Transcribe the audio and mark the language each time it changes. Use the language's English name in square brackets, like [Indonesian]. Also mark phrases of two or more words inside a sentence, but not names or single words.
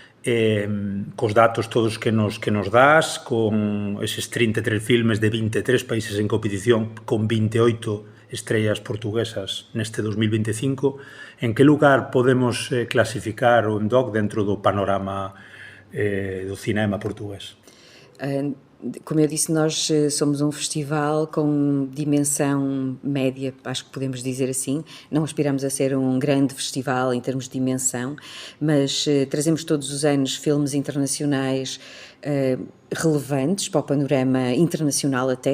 [Galician] Cos datos todos que nos das, con eses 33 filmes de 23 países en competición, con 28 estrellas portuguesas neste 2025, en que lugar podemos clasificar o MDoc dentro do panorama do cinema portugués? [Portuguese] Como eu disse, nós somos um festival com dimensão média, acho que podemos dizer assim. Não aspiramos a ser um grande festival em termos de dimensão, mas trazemos todos os anos filmes internacionais relevantes para o panorama internacional até.